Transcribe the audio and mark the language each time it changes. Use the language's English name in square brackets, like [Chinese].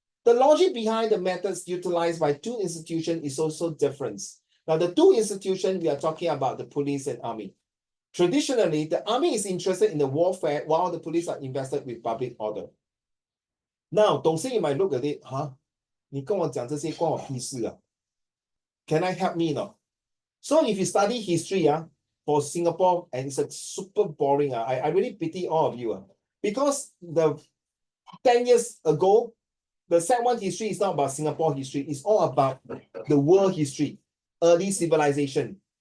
[English] The logic behind the methods utilized by two institutions is also different. Now, the two institutions we are talking about, the police and army. Traditionally, the army is interested in the warfare while the police are invested with public order. Now, Dong Sing, you might look at it, huh? [Chinese] 你跟我讲这些关我屁事啊? [English] Can I help me now? So if you study history for Singapore, and it's a super boring, I really pity all of you. Because the 10 years ago, the Sec1 history is not about Singapore history, it's all about the world history, early civilization.